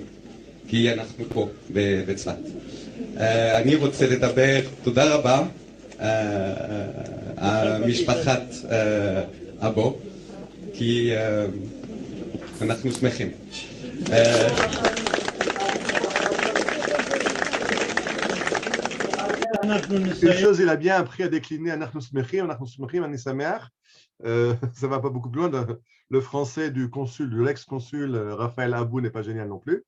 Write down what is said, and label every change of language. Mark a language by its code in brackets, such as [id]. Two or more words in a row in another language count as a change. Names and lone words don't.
[he] כי אנחנו פה בצפת. אני רוצה לדבר, תודה רבה, משפחת אבו, כי אנחנו שמחים. [fr] Une chose, il a bien appris à décliner [he] אנחנו שמחים, אני שמח. [fr] Ça ne va pas beaucoup plus loin. Le français du consul, de l'ex-consul Raphaël Abou n'est pas génial non plus.